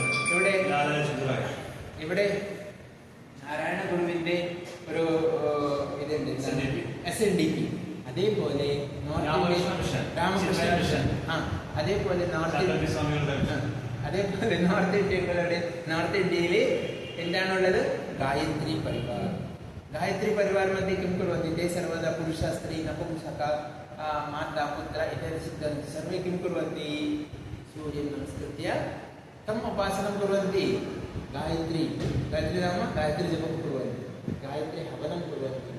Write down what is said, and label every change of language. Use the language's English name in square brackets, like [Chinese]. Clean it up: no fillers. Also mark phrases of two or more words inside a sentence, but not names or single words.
[Malayalam] ഇവിടെ നാരായണ ഗുരുവിന്റെ ഒരു ഇതുണ്ട്, SNDP. അതേപോലെ [English] North Indian [Malayalam] രാമകൃഷ്ണ മിഷൻ. അതേപോലെ നോർത്ത് ഇന്ത്യയിൽ എന്താണുള്ളത്? ഗായത്രി പരിവാർ. ഗായത്രി പരിവാർ [Sanskrit] मध्ये किं कुर्वन्ति? ते सर्वदा पुरुष स्त्री नपुंसक माता पुत्र इत्यादि सिद्धान्ति. सर्वे किं कुर्वन्ति? सूर्यं नमस्कृत्य तम् उपासनं कुर्वन्ति. गायत्री नाम गायत्री जपं कुर्वन्ति, गायत्री हवनं कुर्वन्ति.